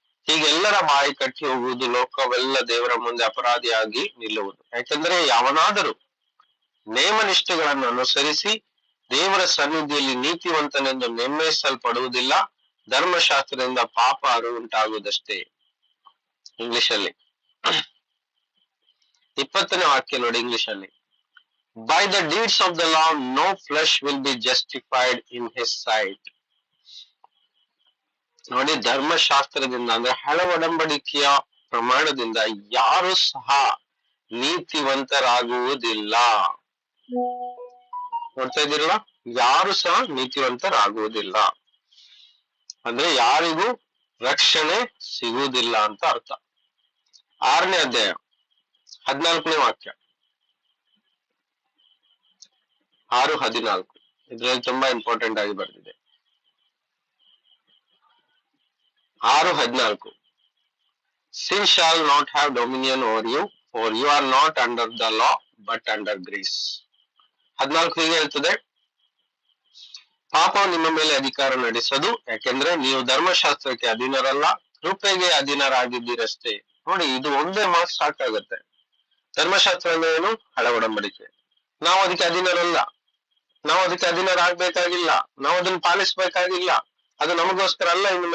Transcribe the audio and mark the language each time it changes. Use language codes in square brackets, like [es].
[kn] ಹೀಗೆಲ್ಲರ ಬಾಯಿ ಕಟ್ಟಿ ಹೋಗುವುದು, ಲೋಕವೆಲ್ಲ ದೇವರ ಮುಂದೆ ಅಪರಾಧಿಯಾಗಿ ನಿಲ್ಲುವುದು. ಯಾಕಂದ್ರೆ ಯಾವನಾದರೂ ನೇಮನಿಷ್ಠೆಗಳನ್ನು ಅನುಸರಿಸಿ ದೇವರ ಸನ್ನಿಧಿಯಲ್ಲಿ ನೀತಿವಂತನೆಂದು ನೆಮ್ಮೈಸಲ್ಪಡುವುದಿಲ್ಲ. ಧರ್ಮಶಾಸ್ತ್ರದಿಂದ ಪಾಪ ಅರಿವು ಉಂಟಾಗುವುದಷ್ಟೇ. ಇಂಗ್ಲಿಷ್ ಅಲ್ಲಿ 20ನೇ ವಾಕ್ಯ ನೋಡಿ. ಇಂಗ್ಲಿಷ್ ಅಲ್ಲಿ, [en] by the deeds of the law no flesh will be justified in his sight. [kn] ನೋಡಿ, ಧರ್ಮಶಾಸ್ತ್ರದಿಂದ ಅಂದ್ರೆ ಹಳ ಒಡಂಬಡಿಕೆಯ ಪ್ರಮಾಣದಿಂದ ಯಾರು ಸಹ ನೀತಿವಂತರಾಗುವುದಿಲ್ಲ. ನೋಡ್ತಾ ಇದ್ದೀರಲ್ಲ, ಯಾರು ಸಹ ನೀತಿವಂತರಾಗುವುದಿಲ್ಲ ಅಂದ್ರೆ ಯಾರಿಗೂ ರಕ್ಷಣೆ ಸಿಗುವುದಿಲ್ಲ ಅಂತ ಅರ್ಥ. 6ನೇ ಅಧ್ಯಾಯ 14ನೇ ವಾಕ್ಯ, 6:14. ಇದ್ರಲ್ಲಿ ತುಂಬಾ ಇಂಪಾರ್ಟೆಂಟ್ ಆಗಿ ಬರ್ತಿದೆ. [en] 6:14, sin shall not have dominion over you, for you are not under the law but under grace. [kn] 14 ಹೀಗೆ ಹೇಳ್ತದೆ, ಪಾಪವು ನಿಮ್ಮ ಮೇಲೆ ಅಧಿಕಾರ ನಡೆಸದು, ಯಾಕೆಂದ್ರೆ ನೀವು ಧರ್ಮಶಾಸ್ತ್ರಕ್ಕೆ ಅಧೀನರಲ್ಲ, ಕೃಪೆಗೆ ಅಧೀನರಾಗಿದ್ದೀರಷ್ಟೇ. ನೋಡಿ, ಇದು ಒಂದೇ ಮಾತು ಸಾಕಾಗತ್ತೆ. ಧರ್ಮಶಾಸ್ತ್ರ ಅಂದ್ರೆ ಏನು? ಹಳೆ ಒಡಂಬಡಿಕೆ. ನಾವು ಅದಕ್ಕೆ ಅಧೀನರಲ್ಲ, ನಾವು ಅದಕ್ಕೆ ಅಧೀನರಾಗಬೇಕಾಗಿಲ್ಲ, ನಾವು ಅದನ್ನ ಪಾಲಿಸ್ಬೇಕಾಗಿಲ್ಲ. ಅದು ನಮಗೋಸ್ಕರ ಅಲ್ಲ.